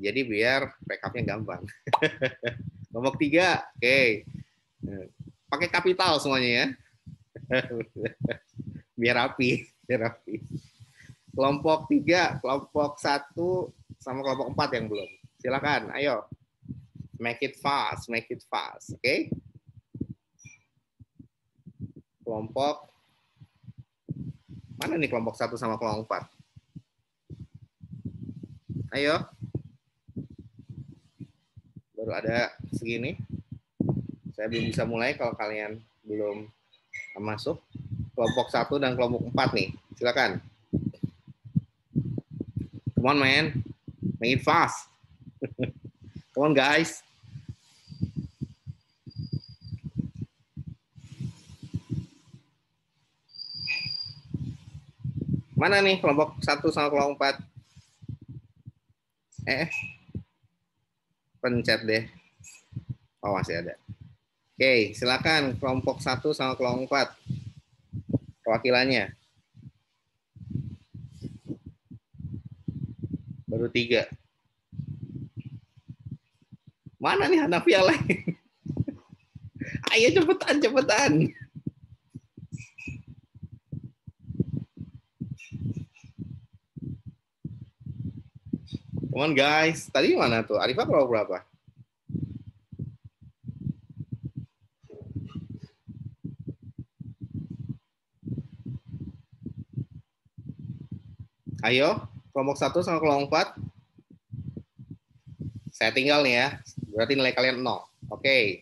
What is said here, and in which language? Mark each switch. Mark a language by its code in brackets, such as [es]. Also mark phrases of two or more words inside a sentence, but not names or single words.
[id] Jadi biar rekapnya gampang. Kelompok 3, oke. Pakai kapital semuanya ya. Biar rapi, biar rapi. Kelompok 3, kelompok 1 sama kelompok 4 yang belum. Silakan, ayo. [en] Make it fast, [id] oke? Kelompok mana nih kelompok 1 sama kelompok 4? Ayo. Baru ada segini. Saya belum bisa mulai kalau kalian belum masuk. Kelompok 1 dan kelompok 4 nih. Silakan. [en] Come on, man. Make it fast. Come on, guys. [id] Mana nih kelompok 1 sama kelompok 4? Pencet deh. Oh, masih ada. Oke, silakan kelompok 1 sama kelompok 4. Perwakilannya. Baru 3. Mana nih Hanafiah lain? Ayo cepetan. [en] Come on guys. [id] Tadi mana tuh? Arifah kelompok berapa? Ayo, kelompok 1 sama kelompok 4. Saya tinggal nih ya. Berarti nilai kalian 0. Oke.